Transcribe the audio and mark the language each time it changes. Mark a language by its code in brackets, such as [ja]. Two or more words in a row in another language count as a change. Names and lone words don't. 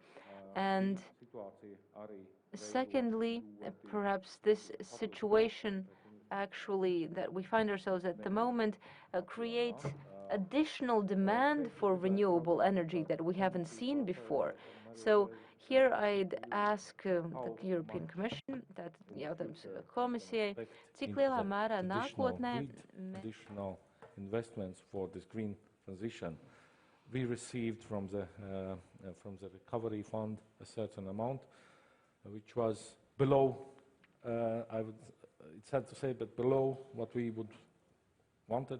[en] And secondly, perhaps this situation actually that we find ourselves at the moment creates additional demand for renewable energy that we haven't seen before. So here I'd ask the European Commission, that [lv] jautājums komisijai, cik lielā mērā nākotnē [en] additional investments for this green transition. We received from the recovery fund a certain amount, which was below, it's sad to say, but below what we would wanted.